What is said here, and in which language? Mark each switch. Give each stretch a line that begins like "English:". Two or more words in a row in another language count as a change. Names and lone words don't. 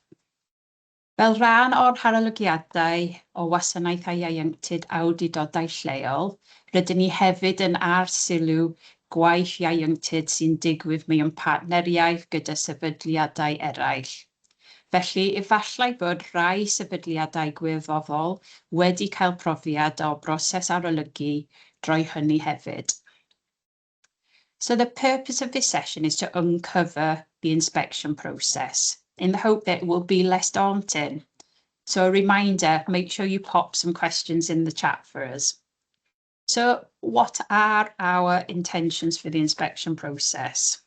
Welsh: Fel rhan o'r harolygiadau o wasanaethau ieuenctid awdurdodau lleol, rydyn ni hefyd yn arsylw gwaith ieuenctid sy'n digwydd mewn partneriaeth gyda sefydliadau eraill. Felly, efallai bod rhai sefydliadau gwirfoddol wedi cael profiad o broses arolygu drwy hynny hefyd.
English: So the purpose of this session is to uncover the inspection process in the hope that it will be less daunting. So a reminder, make sure you pop some questions in the chat for us. So what are our intentions for the inspection process?